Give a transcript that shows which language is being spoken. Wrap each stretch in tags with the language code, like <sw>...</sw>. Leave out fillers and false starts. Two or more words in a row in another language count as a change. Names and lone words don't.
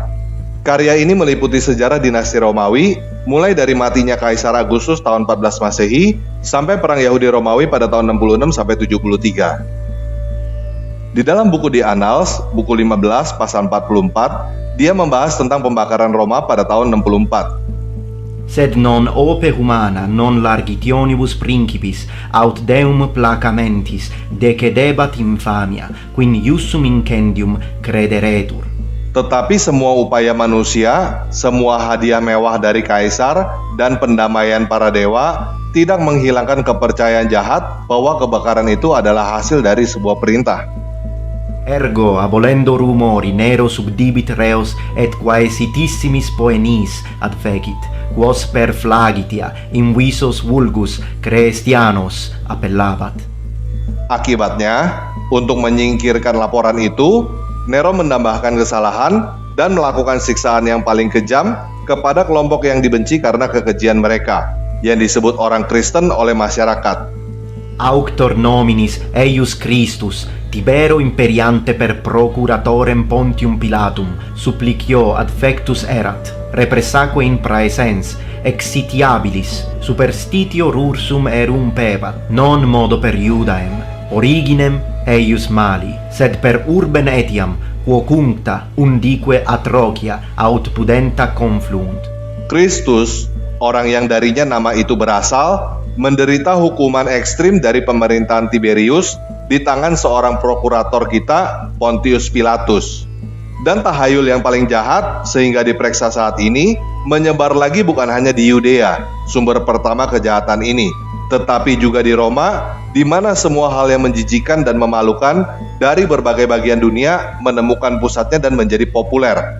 <id>Karya ini meliputi sejarah dinasti Romawi, mulai dari matinya Kaisar Agustus tahun 14 Masehi sampai perang Yahudi Romawi pada tahun 66 sampai 73. Di dalam buku The Annals, buku 15 pasal 44, dia membahas tentang pembakaran Roma pada tahun 64.</id> <la>Sed non ope humana, non largitionibus principis, aut deum placamentis, decedebat infamia, quin iussum incendium crederetur.</la> <id>Tetapi semua upaya manusia, semua hadiah mewah dari kaisar, dan pendamaian para dewa tidak menghilangkan kepercayaan jahat bahwa kebakaran itu adalah hasil dari sebuah perintah.</id> <la>Ergo, abolendo rumori, nero subdibit reos et quaesitissimis poenis adfecit, quos per flagitia in visos vulgus Christianos appellabat.</la> <id>Akibatnya, untuk menyingkirkan laporan itu, Nero menambahkan kesalahan dan melakukan siksaan yang paling kejam kepada kelompok yang dibenci karena kekejian mereka, yang disebut orang Kristen oleh masyarakat.</id> <la>Auctor nominis eius Christus, Tibero imperiante per procuratorem Pontium Pilatum, supplicio adfectus erat, repressaque in praesens, exitiabilis, superstitio rursum erumpebat, non modo per Iudaem, originem eius mali, sed per urben etiam, quo cuncta undique atrocia aut pudenta conflunt.</la> <id>Kristus, orang yang darinya nama itu berasal, menderita hukuman ekstrim dari pemerintahan Tiberius di tangan seorang prokurator kita, Pontius Pilatus. Dan tahayul yang paling jahat sehingga diperiksa saat ini menyebar lagi bukan hanya di Yudea, sumber pertama kejahatan ini, tetapi juga di Roma, di mana semua hal yang menjijikan dan memalukan dari berbagai bagian dunia menemukan pusatnya dan menjadi populer.</id>